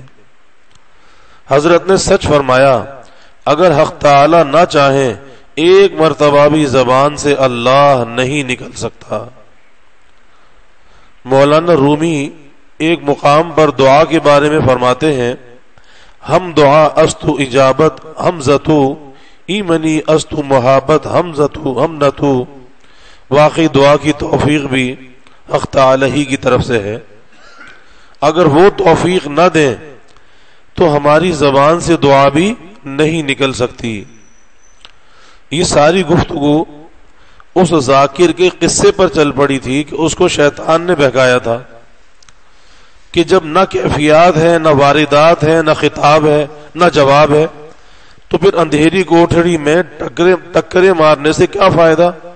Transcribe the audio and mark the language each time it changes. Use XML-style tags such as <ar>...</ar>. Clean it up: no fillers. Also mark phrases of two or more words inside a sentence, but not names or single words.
<ur>حضرت نے سچ فرمایا، اگر حق تعالی نہ چاہیں ایک مرتبہ بھی زبان سے اللہ نہیں نکل سکتا۔ مولانا رومی ایک مقام پر دعا کے بارے میں فرماتے ہیں،</ur> <fa>ہم دعا استو اجابت حمزتو ایمنی استو محابت حمزتو ہمنتو،</fa> <ur>واقعی دعا کی توفیق بھی حق تعالی ہی کی طرف سے ہے، اگر وہ توفیق نہ دیں تو ہماری زبان سے دعا بھی نہیں نکل سکتی۔ یہ ساری گفتگو اس ذاکر کے قصے پر چل پڑی تھی کہ اس کو شیطان نے بہکایا تھا کہ جب نہ کیفیات ہے، نہ واردات ہے، نہ خطاب ہے، نہ جواب ہے، تو پھر اندھیری کوٹھڑی میں ٹکرے مارنے سے کیا فائدہ؟</ur>